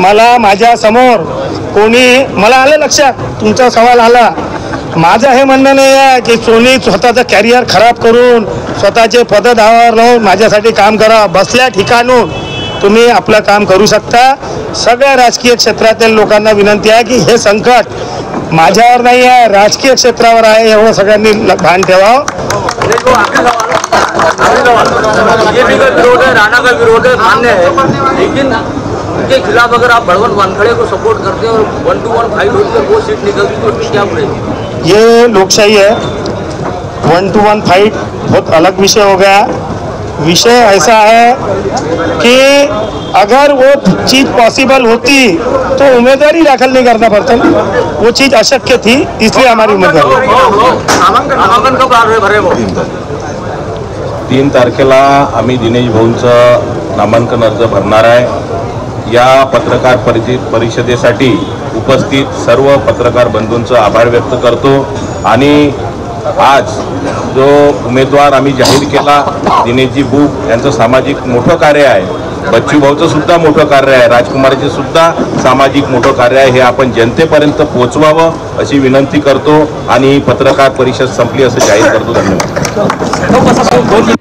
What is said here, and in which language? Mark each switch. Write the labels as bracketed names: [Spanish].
[Marathi] मला माझ्या समोर कोणी, मला आलं लक्षात तुमचा सवाल आला, माझं हे म्हणणं नाही आहे की कोणी स्वतःचं कॅरियर खराब करून स्वतःचे पदधावर लावून माझ्यासाठी काम करा. बसल्या ठिकाणून तुम्ही आपलं काम करू शकता. सगळ्या राजकीय क्षेत्रातील लोकांना विनंती आहे की हे संकट माझ्यावर नाही आहे, राजकीय क्षेत्रावर आहे, एवढं सगळ्यांनी भान ठेवावं. [Hindi] बीजेपी का विरोध है, राणा का विरोध है, मान्य है, लेकिन उनके खिलाफ अगर आप बलवंत वानखड़े को सपोर्ट करते हैं और 1-to-1 फाइट होती है, वो सीट निकलती तो फिर क्या पड़ेगी? ये लोकशाही है, 1-to-1 फाइट बहुत अलग विषय हो गया. विषय ऐसा है कि अगर वो चीज़ पॉसिबल होती तो उम्मीदवारी दाखिल नहीं करना पड़ता ना, वो चीज़ अशक्य थी, इसलिए हमारी उम्मीदवारी. नामांकन कब भरे वो? [Marathi] 3 तारखेला आम्ही दिनेश भाऊंचं नामांकन अर्ज भरणार आहे. या पत्रकार परिषदेसाठी उपस्थित सर्व पत्रकार बंधूंचं आभार व्यक्त करतो. आणि आज जो उमेदवार आम्ही जाहीर केला दिनेशजी बुक यांचं सामाजिक मोठं कार्य आहे, बच्चू भाऊचं सुद्धा मोठं कार्य आहे, राजकुमारचे सुद्धा सामाजिक मोठं कार्य आहे, हे आपण जनतेपर्यंत पोहोचवावं अशी विनंती करतो आणि पत्रकार परिषद संपली असं जाहीर करतो. धन्यवाद.